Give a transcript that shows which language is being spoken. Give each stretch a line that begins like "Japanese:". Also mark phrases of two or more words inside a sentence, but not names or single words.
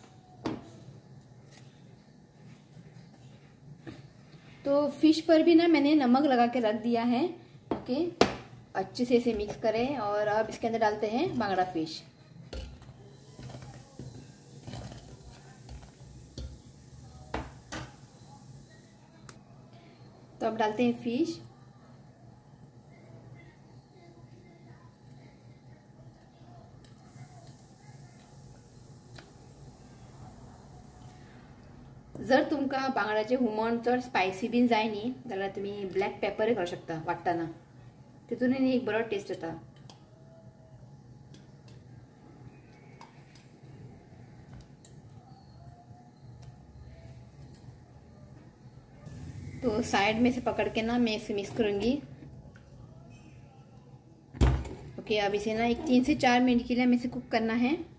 Hindi: तो फिश पर भी ना मैंने नमक लगा के रख दिया है। ओके, अच्छे से इसे मिक्स करें और अब इसके अंदर डालते हैं बांगड़ा फिश। तो अब डालते हैं फिश।
Konkani: जर तुमका बांगड्याचे हुमण चड स्पायसी बीन जाय न्ही जाल्यार तुम्ही
English: black pepper
Konkani: घालूं शकता वाटताना, तितून एक बरो टेस्ट येता।
Hindi: तो साइड में से पकड़ के ना मैं इसे मिक्स करूंगी। ओके, अब इसे ना 3 से 4 मिनट के लिए हमें इसे कुक करना है।